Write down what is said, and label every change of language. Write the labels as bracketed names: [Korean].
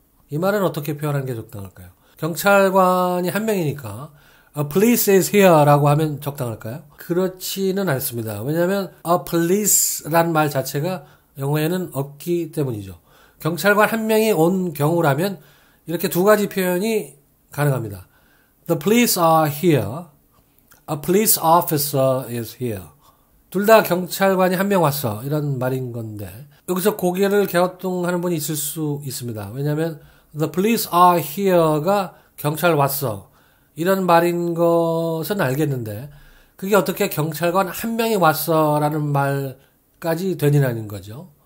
[Korean] 이 말은 어떻게 표현하는 게 적당할까요? 경찰관이 한 명이니까 [English] a police is here [Korean] 라고 하면 적당할까요? 그렇지는 않습니다. 왜냐하면 a police란 말 자체가 영어에는 없기 때문이죠. 경찰관 한 명이 온 경우라면 이렇게 두 가지 표현이 가능합니다. [English] The police are here. A police officer is here. [Korean] 둘 다 경찰관이 한 명 왔어. 이런 말인 건데 여기서 고개를 갸우뚱하는 분이 있을 수 있습니다. 왜냐하면 [English] The police are here [Korean] 가 경찰 왔어. 이런 말인 것은 알겠는데 그게 어떻게 경찰관 한 명이 왔어 라는 말까지 되느냐는 거죠.